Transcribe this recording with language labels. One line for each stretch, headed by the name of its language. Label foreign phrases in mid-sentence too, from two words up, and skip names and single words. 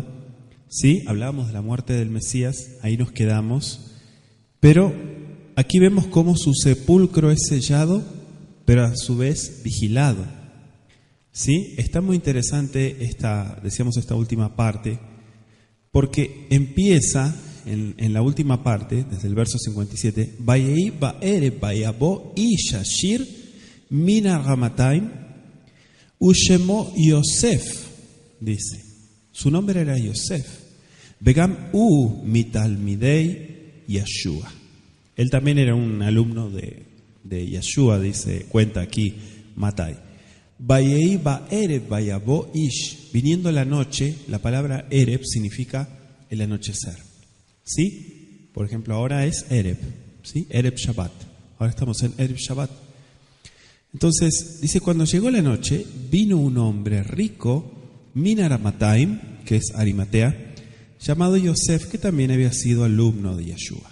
Spanish: Sí, hablábamos de la muerte del Mesías, ahí nos quedamos, pero aquí vemos cómo su sepulcro es sellado, pero a su vez vigilado. Sí, está muy interesante esta última parte, porque empieza en la última parte, desde el verso 57,
Hebrew: ויהי בערב ויבא איש עשיר מן הרמתים ושמו יוסף,
Spanish: dice. Su nombre era Yosef.
Hebrew: וגם מתלמידי ישוע.
Spanish: Él también era un alumno de Yeshua, cuenta aquí Matai.
Hebrew: ויהי בערב ויבא איש.
Spanish: Viniendo la noche, la palabra Erev significa el anochecer. ¿Sí? Por ejemplo, ahora es Erev.
Hebrew: ¿Sí? ערב שבת.
Spanish: Ahora estamos en
Hebrew: ערב שבת.
Spanish: Entonces, dice, cuando llegó la noche, vino un hombre rico,
Hebrew: מן הרמתים,
Spanish: que es Arimatea, llamado Yosef, que también había sido alumno de Yeshua.